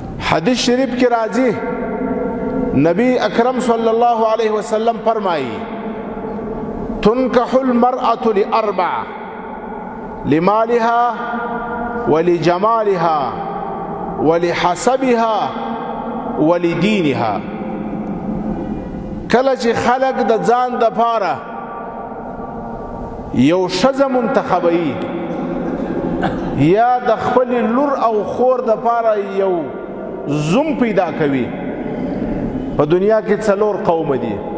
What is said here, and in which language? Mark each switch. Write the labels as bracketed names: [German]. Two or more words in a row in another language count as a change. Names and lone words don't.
[Pashto] حدیث شریف کی راضی نبی اکرم [Arabic] صلی اللہ علیہ وسلم [Pashto] فرمائی [Arabic] تنکح المرأة لأربع لمالها ولجمالها ولحسبها ولدینها. [Pashto] کله چې خلق د ځان د پاره یو ښځه منتخبوي یا د خپل لور او خور د پاره یو زوم پیدا کوي، په دنیا کې څلور قوم دي.